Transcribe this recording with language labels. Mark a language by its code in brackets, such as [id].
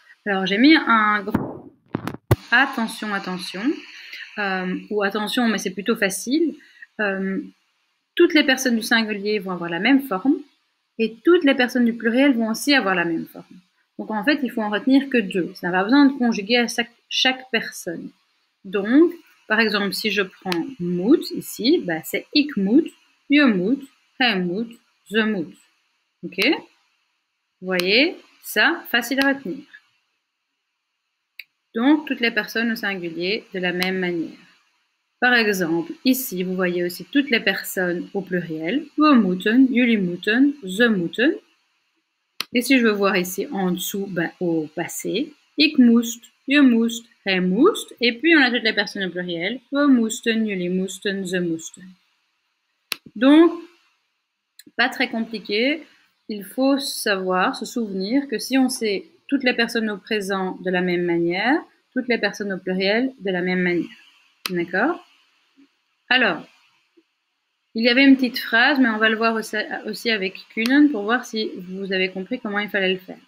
[fr] Alors j'ai mis un gros attention, attention, ou attention, mais c'est plutôt facile. Toutes les personnes du singulier vont avoir la même forme et toutes les personnes du pluriel vont aussi avoir la même forme. Donc en fait, il faut en retenir que deux. Ça n'a pas besoin de conjuguer à chaque personne. Donc, par exemple, si je prends moet ici, bah, c'est [nl] ik moet, je moet, hij moet, ze moet. [fr] Ok? Vous voyez, ça, facile à retenir. Donc, toutes les personnes au singulier de la même manière. Par exemple, ici, vous voyez aussi toutes les personnes au pluriel. [nl] We moeten, jullie moeten, ze moeten. [fr] Et si je veux voir ici en dessous, ben, au passé, [nl] ik moest, je moest, hij moest. [fr] Et puis, on a toutes les personnes au pluriel. [nl] We moesten, jullie moesten, ze moesten. [fr] Donc, pas très compliqué. Il faut savoir, se souvenir que si on sait toutes les personnes au présent de la même manière, toutes les personnes au pluriel de la même manière. D'accord? Alors, il y avait une petite phrase, mais on va le voir aussi avec kunnen pour voir si vous avez compris comment il fallait le faire.